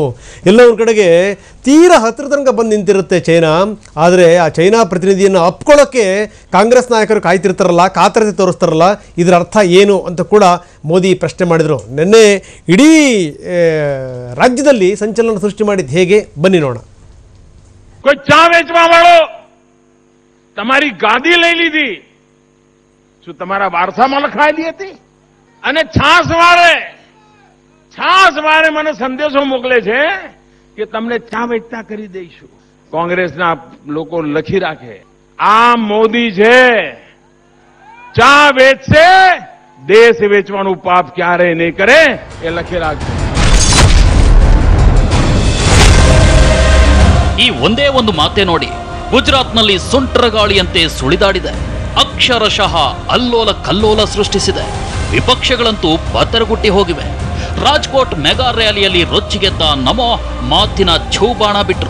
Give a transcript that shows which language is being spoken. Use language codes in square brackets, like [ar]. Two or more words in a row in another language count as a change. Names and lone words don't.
[kn] ಎಲ್ಲ ಒಂದು ಕಡೆಗೆ ತೀರಾ ಹತ್ತಿರ ತನಕ ಬಂದು ನಿಂತಿರುತ್ತೆ ಚೈನಾ. ಆದರೆ ಆ ಚೈನಾ ಪ್ರತಿನಿಧಿಯನ್ನು ಅಪ್ಕೊಳ್ಳೋಕ್ಕೆ ಕಾಂಗ್ರೆಸ್ ನಾಯಕರು ಕಾಯ್ತಿರ್ತಾರಲ್ಲ, ಕಾತರತೆ ತೋರಿಸ್ತಾರಲ್ಲ, ಇದರ ಅರ್ಥ ಏನು ಅಂತ ಕೂಡ ಮೋದಿ ಪ್ರಶ್ನೆ ಮಾಡಿದರು. ನಿನ್ನೆ ಇಡೀ ರಾಜ್ಯದಲ್ಲಿ ಸಂಚಲನ ಸೃಷ್ಟಿ ಮಾಡಿದ್ದು ಹೇಗೆ ಬನ್ನಿ ನೋಡೋಣ. [gu] તમારી ગાદી લઈ લીધી, શું તમારા વારસામાં લખાઈ દી હતી? અને છાસ વારે મને સંદેશો મોકલે છે કે તમને ચા વેચતા કરી દઈશું. કોંગ્રેસના લોકો લખી રાખે, આ મોદી છે ચા વેચશે, દેશ વેચવાનું પાપ ક્યારે નહીં કરે, એ લખી રાખજો. [kn] ಈ ಒಂದೇ ಒಂದು ಮಾತೆ ನೋಡಿ ಗುಜರಾತ್ನಲ್ಲಿ ಸುಂಟರಗಾಳಿಯಂತೆ ಸುಳಿದಾಡಿದೆ. ಅಕ್ಷರಶಃ ಅಲ್ಲೋಲ ಕಲ್ಲೋಲ ಸೃಷ್ಟಿಸಿದೆ. ವಿಪಕ್ಷಗಳಂತೂ ಬತ್ತರಗುಟ್ಟಿ ಹೋಗಿವೆ. ರಾಜ್ಕೋಟ್ ಮೆಗಾ ರ್ಯಾಲಿಯಲ್ಲಿ ರೊಚ್ಚಿಗೆದ್ದ ನಮೋ ಮಾತಿನ ಛೂಬಾಣ ಬಿಟ್ರು.